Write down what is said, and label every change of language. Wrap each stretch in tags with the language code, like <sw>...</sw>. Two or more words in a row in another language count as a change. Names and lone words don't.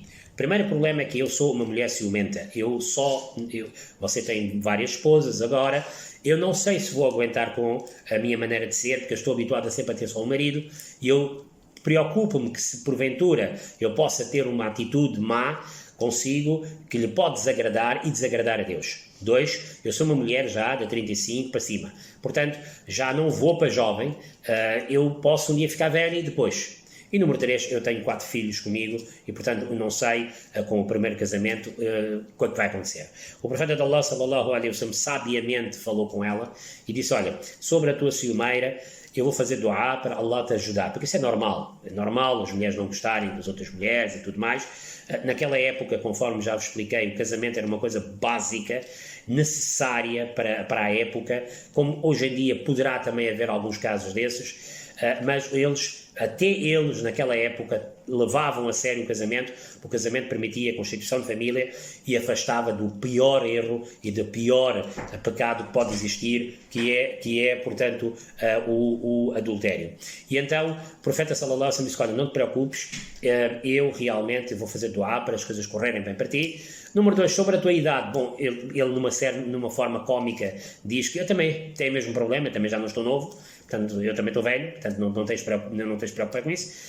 <pt>O primeiro problema é que eu sou uma mulher ciumenta. Você tem várias esposas agora, eu não sei se vou aguentar com a minha maneira de ser, porque eu estou habituado a sempre a ter só um marido, e eu preocupo-me que se porventura eu possa ter uma atitude má consigo que lhe pode desagradar e desagradar a Deus. 2, eu sou uma mulher já de 35 para cima, portanto já não vou para jovem, eu posso um dia ficar velha e depois. E número 3, eu tenho 4 filhos comigo e, portanto, não sei, com o primeiro casamento, o que vai acontecer. O profeta de Allah,</pt> <ar>صلى الله عليه وسلم,</ar> <pt>sabiamente falou com ela e disse, olha, sobre a tua ciumeira, eu vou fazer dua para Allah te ajudar, porque isso é normal as mulheres não gostarem das outras mulheres e tudo mais. Naquela época, conforme já vos expliquei, o casamento era uma coisa básica, necessária para a época, como hoje em dia poderá também haver alguns casos desses, mas até eles naquela época levavam a sério o casamento, porque o casamento permitia a constituição de família e afastava do pior erro e do pior pecado que pode existir, que é portanto, o adultério. E então o profeta</pt> <ar>صلى الله عليه وسلم</ar> <pt>disse, olha, não te preocupes, eu realmente vou fazer dua para as coisas correrem bem para ti. Número 2, sobre a tua idade, bom, ele numa forma cómica diz que eu também tenho o mesmo problema, também já não estou novo, portanto eu também estou velho, portanto não tens de preocupar com isso.</pt>